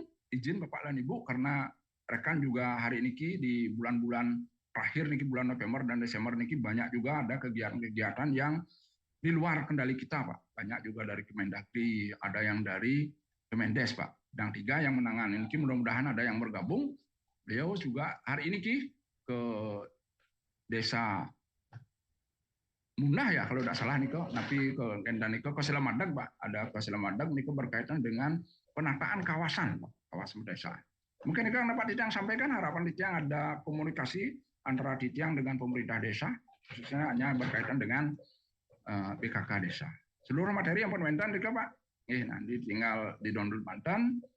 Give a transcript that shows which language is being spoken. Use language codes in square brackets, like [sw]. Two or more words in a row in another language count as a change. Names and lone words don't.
[id] Izin Bapak dan Ibu karena rekan juga hari niki di bulan-bulan terakhir niki bulan November dan Desember niki banyak juga ada kegiatan-kegiatan yang di luar kendali kita Pak. Banyak juga dari Kemendagri, ada yang dari Kemendes Pak. Bidang 3 yang menangani ini mudah-mudahan ada yang bergabung. Beliau juga hari ini ke desa Munah ya kalau tidak salah niko, tapi ke Kendan niko ke Selamadag Pak. Ada ke Selamadag niko berkaitan dengan penataan kawasan Pak, kawasan desa. Mungkin itu yang dapat Titiang sampaikan, harapan Titiang ada komunikasi antara Titiang dengan pemerintah desa, khususnya hanya berkaitan dengan BKK desa. Seluruh materi yang permentan juga Pak. Nanti tinggal di download Banten.